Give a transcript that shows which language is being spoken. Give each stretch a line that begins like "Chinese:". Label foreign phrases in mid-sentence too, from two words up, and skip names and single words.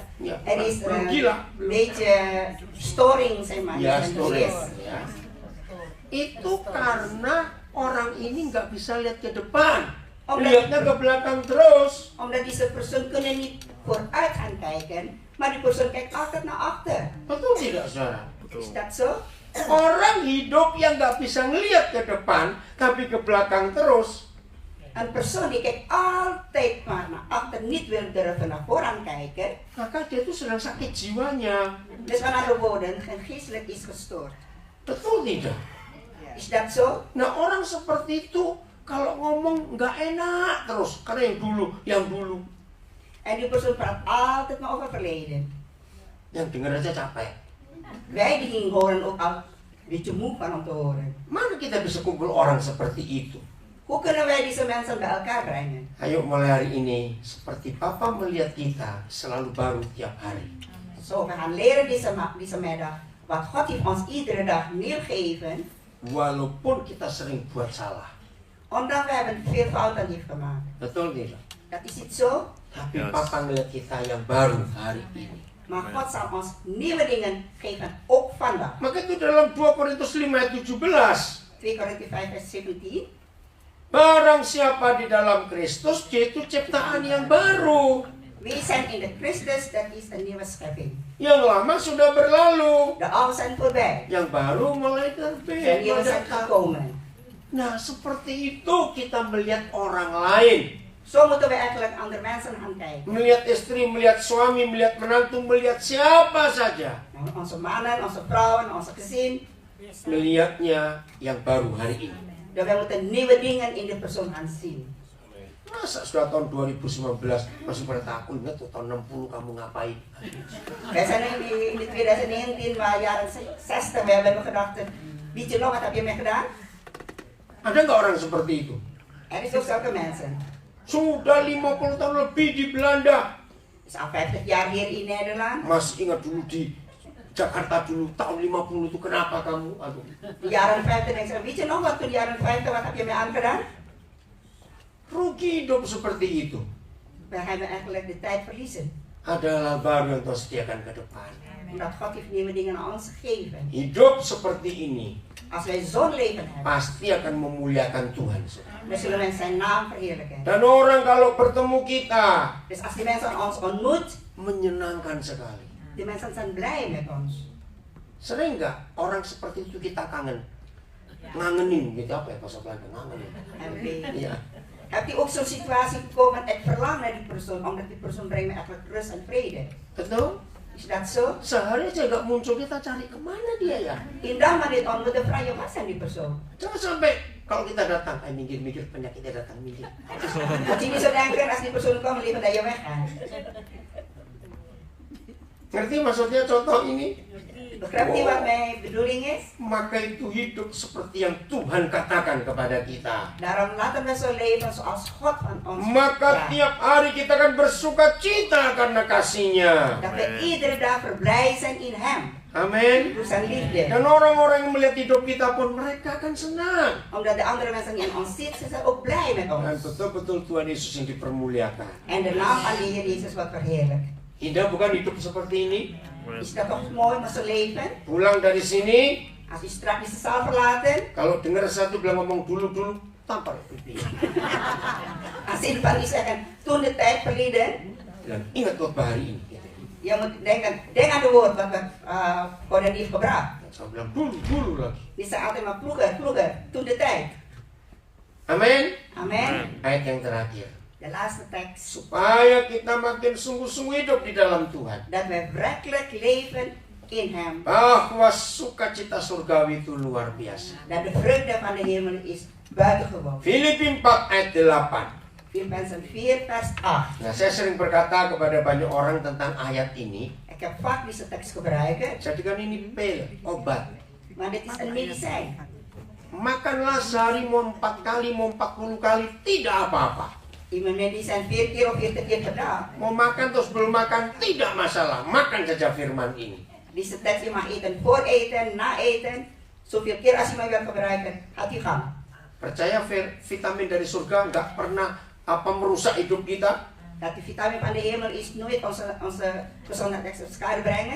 Dutch: Ja, er is
Indonesian: belum gila.
Dutch: een beetje storing, zeg maar.
Indonesian: Ya,
Dutch: die story. is.
Indonesian: Ya. Itu karena orang ini nggak bisa lihat ke depan, lihatnya ke belakang terus.
Dutch: Omdat deze persoon kunnen niet vooruit gaan kijken, maar die persoon kijkt altijd naar achter.
Indonesian: Betul tidak, saudara?
Dutch: Is dat zo?
Indonesian: Orang hidup yang nggak bisa ngelihat ke depan, tapi ke belakang terus.
Dutch: Een persoon die kijkt altijd maar naar achter, niet wil durven naar voren kijken.
Indonesian: Maka dia itu sedang sakit jiwanya.
Dutch: Dus met andere woorden, geestelijk is gestoord.
Indonesian: Betul tidak?
Dutch: Is dat zo?
Indonesian: Nah, orang seperti itu kalau ngomong nggak enak terus, karena yang dulu.
Dutch: En die persoon praat altijd maar over verleden.
Indonesian: Yang dengar aja capek.
Dutch: Wij die gingen horen ook al een beetje moe van om te horen.
Indonesian: Mana kita bisa kumpul orang seperti itu?
Dutch: Hoe kunnen wij deze mensen bij elkaar brengen?
Indonesian: Ayo mulai hari ini, seperti Papa melihat kita selalu baru tiap hari.
Dutch: Zo, we gaan leren deze middag wat God heeft ons iedere dag neergegeven.
Indonesian: Walaupun kita sering buat salah.
Dutch: Omdat we hebben veel fouten heeft gemaakt.
Indonesian: Betul tidak?
Dutch: Dat is niet zo.
Indonesian: Tapi Papa melihat kita yang baru hari ini.
Dutch: Maar God zal ons nieuwe dingen geven, ook vandaag.
Indonesian: Maka itu dalam 2 Korintus 5 ayat 17.
Dutch: 2 Korintiërs 5 vers 17.
Indonesian: Barang siapa di dalam Kristus, dia itu ciptaan yang baru.
Dutch: We zijn in de Christus, dat is een nieuwe schepping.
Indonesian: Yang lama sudah berlalu.
Dutch: De oude zijn voorbij.
Indonesian: Yang baru mulai
Dutch: De
Indonesian: terbit.
Dutch: nieuwe zijn gekomen.
Indonesian: Nah, seperti itu kita melihat orang lain.
Dutch: Zo moeten we eigenlijk andere mensen gaan kijken.
Indonesian: Melihat istri, melihat suami, melihat menantu, melihat siapa saja.
Dutch: Onze mannen, onze vrouwen, onze gezin.
Indonesian: Melihatnya yang baru hari ini.
Dutch: Dat we moeten nieuwe dingen in de persoon gaan zien.
Indonesian: Masa sudah tahun 2019 masih pada takut nggak tuh tahun 60 kamu ngapain?
Dutch: Wij zijn in de 2019, maar jaren 60, we hebben gedacht, weet je nog wat heb je mee gedaan?
Indonesian: Ada nggak orang seperti itu?
Dutch: Er is ook zulke mensen.
Indonesian: Sudah 50 tahun lebih di Belanda.
Dutch: Is al 50 jaar hier in Nederland.
Indonesian: Masih ingat dulu di Jakarta dulu tahun 50 itu kenapa kamu? Aduh.
Dutch: De jaren 50 en ik zeg, weet je nog wat toen de jaren 50, wat heb je mee aangedaan?
Indonesian: Rugi hidup seperti itu.
Dutch: We hebben eigenlijk de tijd verliezen.
Indonesian: Adalah baru yang Tuhan sediakan ke depan.
Dutch: Omdat God heeft nieuwe dingen aan ons gegeven.
Indonesian: Hidup seperti ini
Dutch: Als wij zo'n leven hebben,
Indonesian: pasti akan memuliakan Tuhan.
Dutch: dan zullen wij zijn naam verheerlijken.
Indonesian: Dan orang kalau bertemu kita
Dutch: Dus als die mensen ons ontmoet,
Indonesian: menyenangkan sekali.
Dutch: die mensen zijn blij met ons.
Indonesian: Sering nggak orang seperti itu kita kangen? Ngangenin gitu apa ya bahasa Belanda? Ngangenin. Iya.
Dutch: Heb je ook zo'n situatie gekomen, ik verlang naar die persoon, omdat die persoon brengt me eigenlijk rust en vrede.
Indonesian: Betul?
Dutch: Is dat zo?
Indonesian: Sehari aja nggak muncul, kita cari kemana dia ya?
Dutch: Indah maar dit ontmoet, dan vraag je, wat zijn die persoon?
Indonesian: Jangan sampai kalau kita datang, minggir-minggir penyakitnya datang minggir.
Dutch: Dat je niet zo denken, als die persoon komt, liever dat je weggaat.
Indonesian: Ngerti maksudnya contoh ini?
Dutch: Begrijpt u wat mijn bedoeling is?
Indonesian: Maka itu hidup seperti yang Tuhan katakan kepada kita.
Dutch: Daarom laten we zo leven zoals God van ons
Indonesian: Maka
Dutch: vraagt.
Indonesian: tiap hari kita akan bersuka cita karena kasih-Nya.
Dutch: Dat we iedere dag blij zijn in Hem.
Indonesian: Amin.
Dutch: Door zijn liefde.
Indonesian: Dan orang-orang yang melihat hidup kita pun mereka akan senang.
Dutch: Omdat de andere mensen die in ons zitten, ze zijn ook blij met
Indonesian: Dan
Dutch: ons.
Indonesian: betul-betul Tuhan Yesus yang dipermuliakan.
Dutch: En de naam van de Heer Jezus wordt verheerlijkt.
Indonesian: Indah bukan hidup seperti ini?
Dutch: Is dat toch mooi met zo'n leven?
Indonesian: Pulang dari sini,
Dutch: Als u straks deze zaal verlaten,
Indonesian: kalau dengar satu bilang ngomong dulu, tampar pipi.
Dutch: als in van u zeggen, toen de tijd verleden,
Indonesian: Bilang, ingat khotbah hari ini.
Dutch: je moet denken, denk aan de woord wat we voor de lief gebracht.
Indonesian: Saya bilang dulu lagi.
Dutch: Die zijn altijd maar vroeger, toen de tijd.
Indonesian: Amin.
Dutch: Amen.
Indonesian: Ayat yang terakhir.
Dutch: De laatste tekst.
Indonesian: Supaya kita makin sungguh-sungguh hidup di dalam Tuhan.
Dutch: Dat we werkelijk leven in hem.
Indonesian: Bahwa sukacita surgawi itu luar biasa.
Dutch: Dat de vreugde van de hemel is buitengewoon.
Indonesian: Filipi 4 ayat 8.
Dutch: Filippenzen 4 vers 8.
Indonesian: Nah, saya sering berkata kepada banyak orang tentang ayat ini.
Dutch: Ik heb vaak deze tekst gebruiken,
Indonesian: Jadikan ini pil, obat.
Dutch: maar dit is een medicijn.
Indonesian: Makanlah sehari mau 4 kali, mau 40 kali, tidak apa-apa.
Dutch: Iemand medicijn 4 keer of 40 keer per dag.
Indonesian: Mau makan terus belum makan, tidak masalah. Makan saja firman ini.
Dutch: Deze tekst je mag eten voor eten, na eten. Zoveel keer als je maar wil gebruiken, gaat u gang.
Indonesian: Percaya vitamin dari surga nggak pernah merusak hidup kita.
Dutch: Dat de vitamine van de hemel is nooit onze gezondheid extra schade brengen.